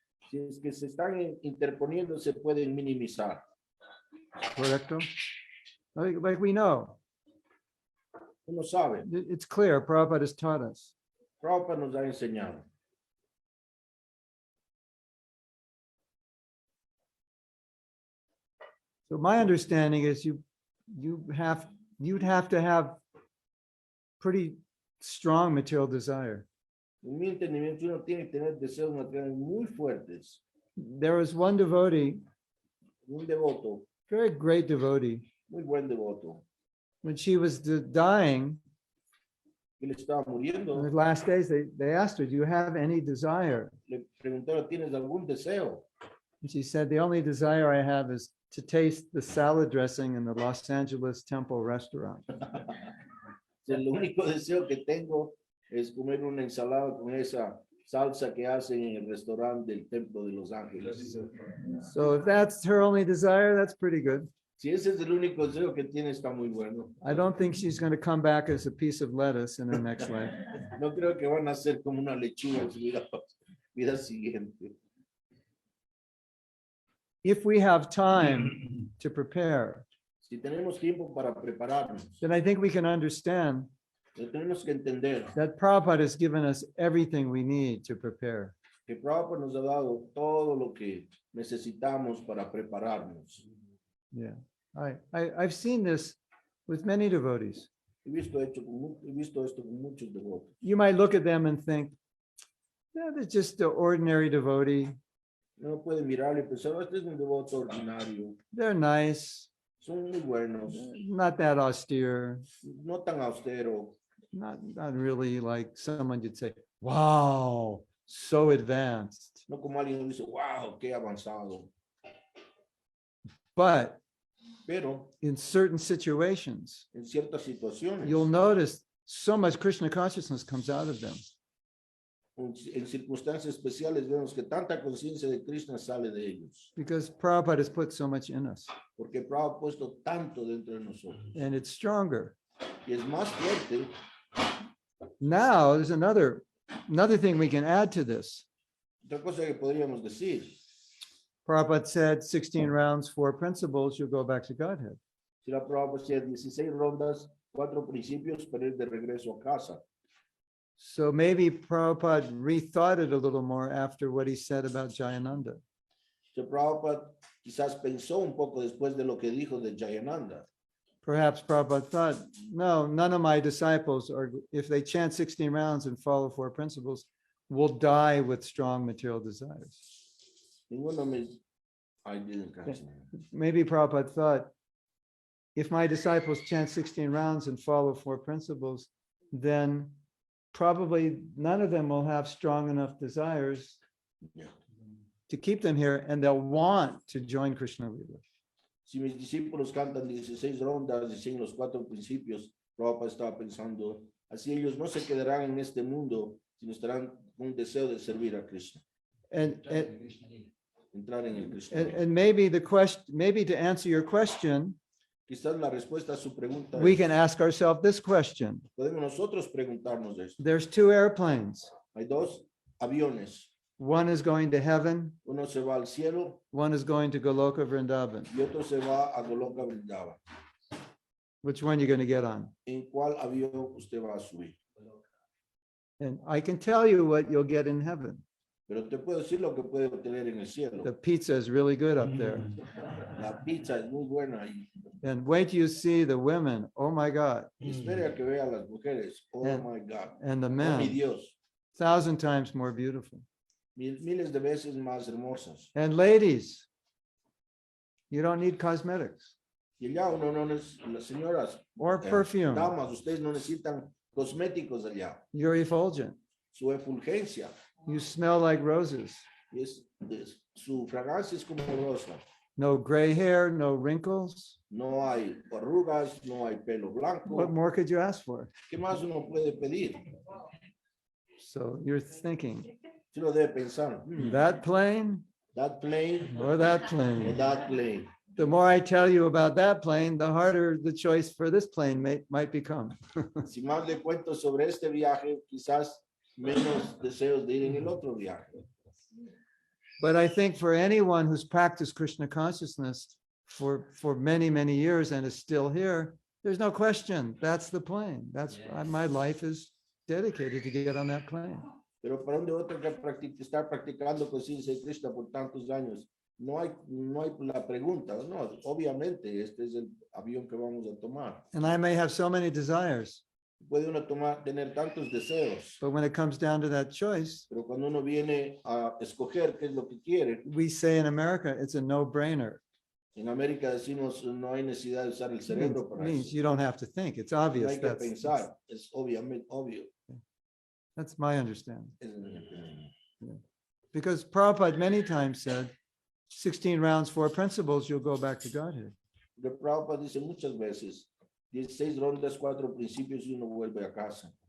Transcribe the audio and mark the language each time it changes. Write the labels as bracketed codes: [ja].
[es] Si es que se están interponiendo, se pueden minimizar. Correcto? [en] Like we know, [es] Uno sabe, [en] it's clear, Prabhupada has taught us. [es] Prabhupada nos ha enseñado. [en] So my understanding is you'd have to have pretty strong material desire. [es] En mi entendimiento, uno tiene que tener deseos materiales muy fuertes. [en] There was one devotee, [es] Un devoto, [en] very great devotee, [es] muy buen devoto, [en] when she was dying, [es] que le estaba [en] in [es] muriendo, [en] the last days, they asked her, do you have any desire? [es] le preguntaron, ¿tienes algún deseo? [en] And she said, the only desire I have is to taste the salad dressing in the Los Angeles Temple restaurant. [es] El único deseo que tengo es comer una ensalada con esa salsa que hacen en el restaurante del Templo de Los Ángeles. [en] So if that's her only desire, that's pretty good. [es] Si ese es el único deseo que tiene, está muy bueno. [en] I don't think she's going to come back as a piece of lettuce in her next life. [es] No creo que van a ser como una lechuga en su vida siguiente. [en] If we have time to prepare, [es] Si tenemos tiempo para prepararnos, [en] then I think we can understand [es] lo tenemos que entender [en] that Prabhupada has given us everything we need to prepare. [es] que Prabhupada nos ha dado todo lo que necesitamos para prepararnos. [en] Yeah, I've seen this with many devotees. [es] He visto esto con muchos devotos. [en] You might look at them and think, yeah, they're just an ordinary devotee. [es] Uno puede mirarle y pensar, este es un devoto ordinario. [en] They're nice, [es] Son muy buenos, [en] not that austere, [es] no tan austero, [en] not really like someone you'd say, wow, so advanced. [es] no como alguien dice, wow, qué avanzado. [en] But [es] Pero [en] in certain situations, [es] en ciertas situaciones, [en] you'll notice so much Krishna consciousness comes out of them. [es] en circunstancias especiales, vemos que tanta conciencia de Krishna sale de ellos. [en] Because Prabhupada has put so much in us, [es] Porque Prabhupada ha puesto tanto dentro de nosotros. [en] and it's stronger. [es] Y es más fuerte. [en] Now, there's another thing we can add to this. [es] Otra cosa que podríamos decir. [en] Prabhupada said 16 rounds, 4 principles, you'll go back to Godhead. [es] Si la Prabhupada hacía 16 rondas, 4 principios para ir de regreso a casa. [en] So maybe Prabhupada rethought it a little more after what he said about Jayananda. [es] So Prabhupada quizás pensó un poco después de lo que dijo de Jayananda. [en] Perhaps Prabhupada thought, no, none of my disciples are, if they chant 16 rounds and follow 4 principles, will die with strong material desires. [es] Ninguno me... [en] I didn't catch that. Maybe Prabhupada thought, if my disciples chant 16 rounds and follow 4 principles, then probably none of them will have strong enough desires Yeah. to keep them here, and they'll want to join Krishna Lila. [es] Si mis discípulos cantan 16 rondas y siguen los 4 principios, Prabhupada estaba pensando, así ellos no se quedarán en este mundo, sino estarán con un deseo de servir a Krishna, [en] And [es] entrar en el Krishna. [en] and maybe the question, maybe to answer your question, [es] Quizás la respuesta a su pregunta [en] we [es] es, [en] can ask ourselves this question. [es] podemos nosotros preguntarnos esto. [en] There's 2 airplanes. [es] Hay 2 aviones, [en] One is going to heaven, [es] uno se va al cielo [en] one is going to Goloka Vrindavan. [es] y otro se va a Goloka Vrindavan. [en] Which one are you going to get on? [es] ¿En cuál avión usted va a subir? [en] And I can tell you what you'll get in heaven. [es] Pero te puedo decir lo que puede obtener en el cielo. [en] The pizza is really good up there. [es] La pizza es muy buena ahí. [en] And wait till you see the women. Oh my God. [es] Espere a que vea a las mujeres. [en] Oh And- my God. And the [es] Oh mi [en] men, [es] Dios. [en] 1,000 times more beautiful. [es] Miles de veces más hermosas. [en] And ladies, you don't need cosmetics [es] Y allá uno no necesita, las señoras, [en] or perfume. [es] damas, ustedes no necesitan cosméticos allá. [en] You're effulgent. [es] su efulgencia. [en] You smell like roses. [es] Su fragancia es como rosa. [en] No gray hair, no wrinkles. [es] No hay arrugas, no hay pelo blanco. [en] What more could you ask for? [es] ¿Qué más uno puede pedir? [en] So you're thinking, [es] Si uno debe pensar, [en] that plane that plane or that or plane? that plane. The more I tell you about that plane, the harder the choice for this plane might become. [es] Si más le cuento sobre este viaje, quizás menos deseos de ir en el otro viaje. [en] But I think for anyone who's practiced Krishna consciousness for many, many years and is still here, there's no question. That's the plane. That's my life is dedicated to get on that plane. [es] Pero para un devoto que está practicando conciencia de Krishna por tantos años, no hay la pregunta, no, obviamente este es el avión que vamos a tomar. [en] And I may have so many desires, [es] Puede uno tener tantos deseos, [en] but when it comes down to that choice, [es] pero cuando uno viene a escoger qué es lo que quiere, [en] we say in America, it's a no-brainer. [es] en América decimos no hay necesidad de usar el cerebro para [en] Means [es] eso. [en] you don't have to think. It's [es] No [en] obvious. [es] hay que pensar, es obviamente obvio. [en] That's my understanding. [es] Es mi entendimiento. [en] Because Prabhupada many times said, 16 rounds, 4 principles, you'll go back to Godhead. [es] The Prabhupada dice muchas veces, 16 rondas, 4 principios y uno vuelve a casa.